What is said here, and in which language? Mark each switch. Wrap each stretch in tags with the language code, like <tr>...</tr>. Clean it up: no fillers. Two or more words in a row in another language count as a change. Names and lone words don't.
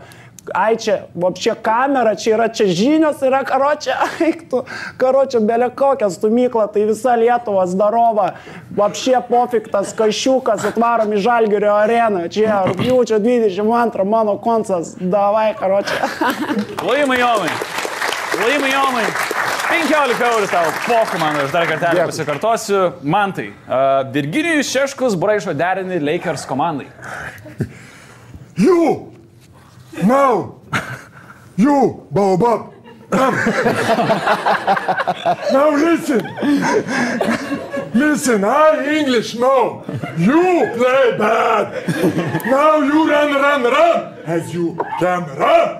<lt>Ai čia, vapšė kamera, čia žinios yra, karočią, aiktų, karočią, belė kokią stumyklą, tai visa Lietuva zdarova, vapšė pofiktas, kašiukas, atvarom į Žalgirio areną, čia rugpjūčio 22 mano koncas, davai, karočią. Laimai Jomai, 15 eurų tavo poku, man, aš dar kartelį pasikartosiu. Mantai, Virginijus Šeškus braižo derinį Lakers komandai.</lt> <en>You! Now, you, Baobab, come. Now listen, I English know. You play bad. Now you run, as you can run.</en>